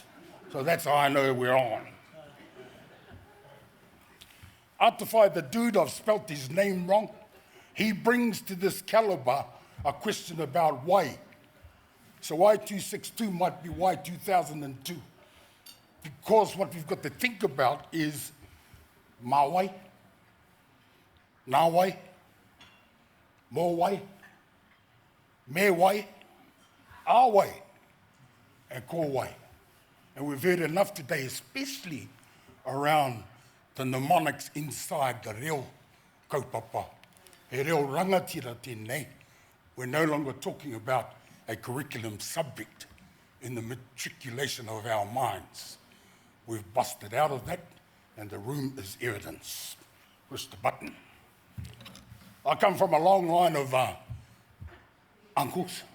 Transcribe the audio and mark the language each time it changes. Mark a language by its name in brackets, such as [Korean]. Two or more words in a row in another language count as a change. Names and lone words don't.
[English] So that's how I know we're on. Atifai, the dude, I've spelt his name wrong. He brings to this caliber a question about why. So Y262 might be Y2002. Because what we've got to think about is [Māori] mawai, nawai, mowai, mewai, awai, [English] and kowai. And we've heard enough today, especially around the mnemonics inside the [Māori] reo kaupapa. He reo rangatira tēnei. [English] We're no longer talking about a curriculum subject in the matriculation of our minds. We've busted out of that, and the room is evidence. Push the button. I come from a long line of uncles.